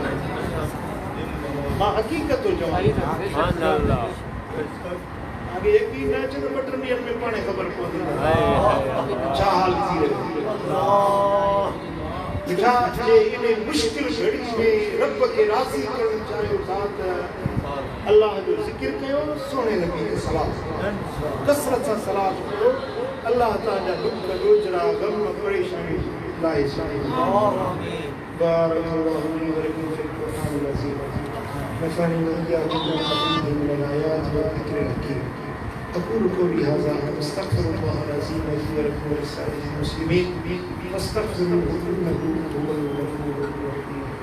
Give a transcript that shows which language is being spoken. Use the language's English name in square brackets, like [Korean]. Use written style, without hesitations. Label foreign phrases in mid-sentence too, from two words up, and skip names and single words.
[Sindhi] मां हक़ीक़त थो चवां आगे यकीन न अचे तो 2 ॾींहंनि में पाणे ख़बर पवंदी छा हाल थी रहियो मिठा जे इन मुश्किल घड़ी में रब खे राज़ी करणु चाहियो था त अल्लाह जो ज़िक्र कयो सोने नबी खे सलात कसरत सां सलात कयो अल्लाह तव्हांजा दुख ॾोजरा ग़म परेशानी लाहे छॾे [Arabic] بارك الله لي ولكم في القرآن العظيم نفعني وإياكم بالآيات والذكر الحكيم أقول قولي هذا أستغفر الله العظيم لي ولكم ولسائر المسلمين فاستغفروه إنه هو الغفور الرحيم